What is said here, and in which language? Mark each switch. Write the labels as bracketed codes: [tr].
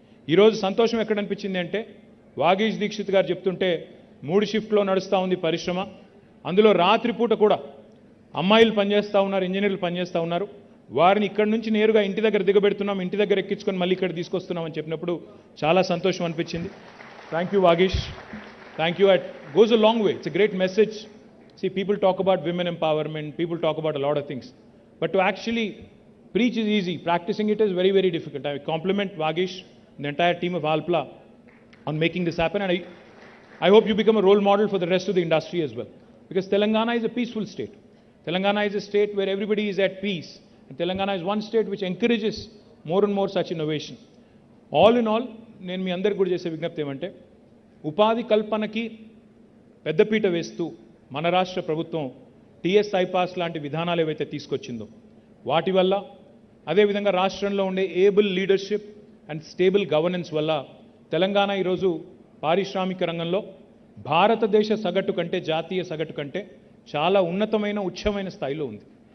[te] ఈరోజు సంతోషం ఎక్కడ అనిపించింది అంటే వాగీష్ దీక్షిత్ గారు చెప్తుంటే 3 షిఫ్ట్లో నడుస్తూ ఉంది పరిశ్రమ. అందులో రాత్రిపూట కూడా అమ్మాయిలు పనిచేస్తూ ఉన్నారు, ఇంజనీర్లు పనిచేస్తూ ఉన్నారు. వారిని ఇక్కడి నుంచి నేరుగా ఇంటి దగ్గర దిగబెడుతున్నాం, ఇంటి దగ్గర ఎక్కించుకొని మళ్ళీ ఇక్కడ తీసుకొస్తున్నాం అని చెప్పినప్పుడు చాలా సంతోషం అనిపించింది. [en] Thank you Vagish, thank you. It goes a long way. It's a great message. See, people talk about women empowerment, people talk about a lot of things. But to actually preach is easy. Practicing it is very, very difficult. I compliment Vagish and the entire team of Alpla on making this happen. And I hope you become a role model for the rest of the industry as well. Because Telangana is a peaceful state. Telangana is a state where everybody is at peace. And Telangana is one state which encourages more and more such innovation. All in all, [te] నేను మీ అందరికి కూడా చేసే విజ్ఞప్తి ఏమంటే ఉపాధి కల్పనకి పెద్దపీట వేస్తూ మన రాష్ట్ర ప్రభుత్వం టీఎస్ ఐపాస్ లాంటి విధానాలు ఏవైతే తీసుకొచ్చిందో వాటి వల్ల, అదేవిధంగా రాష్ట్రంలో ఉండే [en] able leadership and stable governance [te] వల్ల తెలంగాణ ఈరోజు పారిశ్రామిక రంగంలో భారతదేశ సగటు కంటే, జాతీయ సగటు కంటే చాలా ఉన్నతమైన ఉచ్చమైన స్థాయిలో ఉంది.